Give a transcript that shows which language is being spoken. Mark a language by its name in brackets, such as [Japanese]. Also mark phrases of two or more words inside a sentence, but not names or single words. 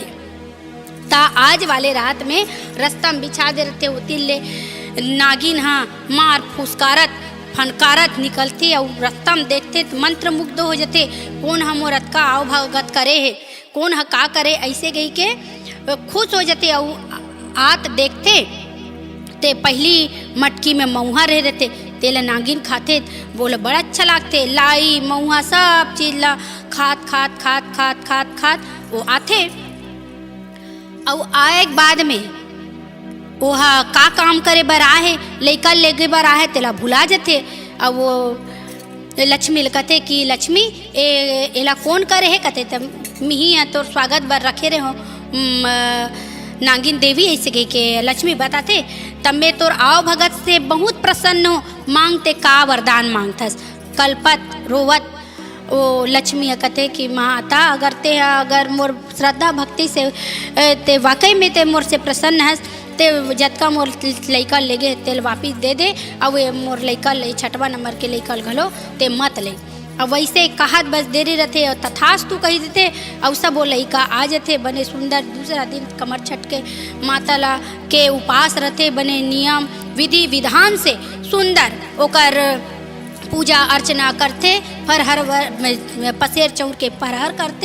[Chhattisgarhi] ता आज वाले रात में रास्ता में बिछा दे रहते, उतिल ले नागिन हाँ मार फुसकारत फनकारत निकलते, और रास्ता में देखते मंत्र मुग्ध हो जाते, कौन हम औरत का आव भगत करे है, कौन ह का करे, ऐसे गई के खुश हो जाते। और आत देखते ते पहली मटकी में मऊहा रह रहते, तेला नागिन खाते, बोले बड़ा अच्छा लागते, लाई मऊहा सब चीज ला खात वो आते। और आए बाद में वहा का काम करे बर आहे, लइका लेगे बर आहे, तेला भुला जाते। अब वो लक्ष्मी कहते कि लक्ष्मी एला कौन करे है, कहते तब मिही तोर स्वागत बर रखे रहे हो नागिन देवी, ऐसे कह के लक्ष्मी बताते, तब मैं तोर आओ भगत से बहुत प्रसन्न हो, मांगते का वरदान मांगथस, कल्पत रोवत वो लक्ष्मी कहते कि माता अगर मोर श्रद्धा भक्ति से ते वाकई में ते मोर से प्रसन्न है, ते जतका मोर लइका लेगे तेल वापिस दे दे, और मोर लइका ले 6वां नंबर के लइका घलो ते मत ले। अब वैसे कहत बस देरी रहते और तथास्तु कही देते, और सब वो लइका आ जाते बने सुंदर। दूसरा दिन कमरछठ के माता ला के उपास रहते, बने नियम विधि विधान से सुंदर ओकर पूजा अर्चना करते, फरहर पसेर चौर के फरहर करते।